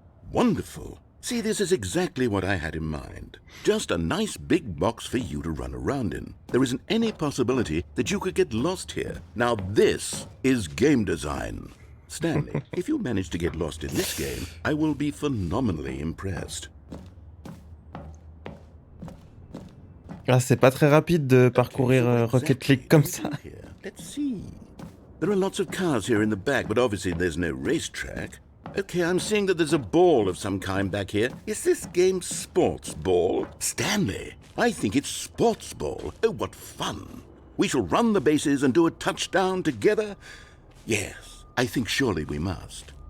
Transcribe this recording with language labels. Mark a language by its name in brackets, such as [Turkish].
[English] Wonderful. See, this is exactly what I had in mind. Just a nice big box for you to run around in. There isn't any possibility that you could get lost here. Now this is game design. Stanley, if you manage to get lost in this game, I will be phenomenally impressed. [French] Ah, c'est pas très rapide de parcourir Rocket League comme ça. [English] Let's see. There are lots of cars here in the back, but obviously there's no racetrack. Okay, I'm seeing that there's a ball of some kind back here. Is this game sports ball? Stanley, I think it's sports ball. Oh, what fun. We shall run the bases and do a touchdown together. Yes, I think surely we must.